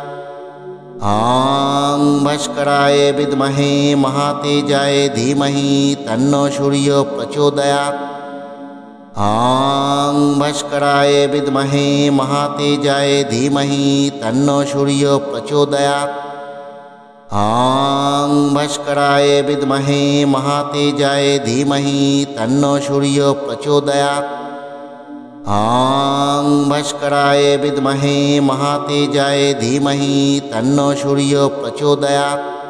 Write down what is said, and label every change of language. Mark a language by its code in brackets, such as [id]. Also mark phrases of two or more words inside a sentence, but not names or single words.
[sa] আং ভাস্করায় বিদ্মহে মহাতেজায় ধীমহি তন্নো সূর্য প্রচোদয়াৎ। আং ভাস্করায় বিদ্মহে মহাতেজায় ধীমহি তন্নো সূর্য প্রচোদয়াৎ। ॐ भास्कराय विद्महे महातेजाय धीमहि तन्नो सूर्यो प्रचोदयात्। ॐ भास्कराय विद्महे महातेजाय धीमहि तन्नो सूर्यो प्रचोदयात्।